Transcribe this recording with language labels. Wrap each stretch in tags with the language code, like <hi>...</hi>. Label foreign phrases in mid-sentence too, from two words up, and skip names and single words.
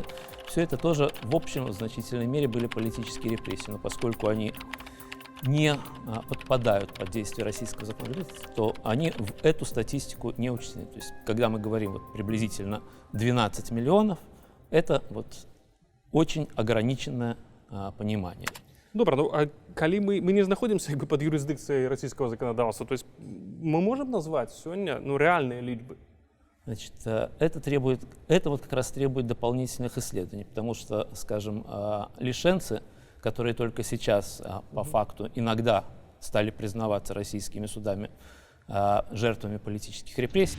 <ru>Все это тоже в общем в значительной мере были политические репрессии. Но поскольку они не подпадают под действие российского законодательства, то они в эту статистику не учтены. То есть, когда мы говорим приблизительно 12 миллионов, это очень ограниченное понимание.</ru> <be>Добра, а калі мы не знаходзімся пад юрысдыкцыяй расійскага заканадаўства,</be> <ru>то есть мы можем назвать сёння реальные лічбы? Значит, это как раз требует дополнительных исследований, потому что, скажем, лишенцы, которые только сейчас по факту иногда стали признаваться российскими судами жертвами политических репрессий.</ru>